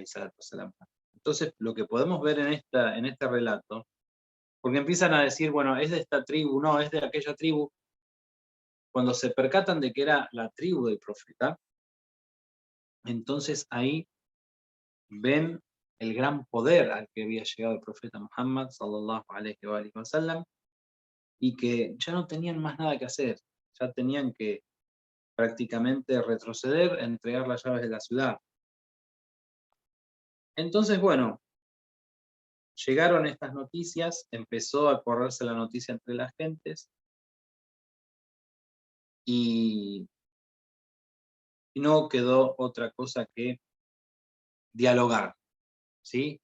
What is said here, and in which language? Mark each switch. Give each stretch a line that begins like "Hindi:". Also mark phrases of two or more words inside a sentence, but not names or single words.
Spanish: Entonces, lo que podemos ver en este relato, porque empiezan a decir, bueno, es de esta tribu, no, es de aquella tribu. Cuando se percatan de que era la tribu del profeta, entonces ahí ven el gran poder al que había llegado el profeta Muhammad,
Arabic: صلى الله عليه وسلم,
Spanish: y que ya no tenían más nada que hacer, ya tenían que prácticamente retroceder, entregar las llaves de la ciudad. Entonces, bueno, llegaron estas noticias, empezó a correrse la noticia entre las gentes, y no quedó otra cosa que dialogar, ¿sí?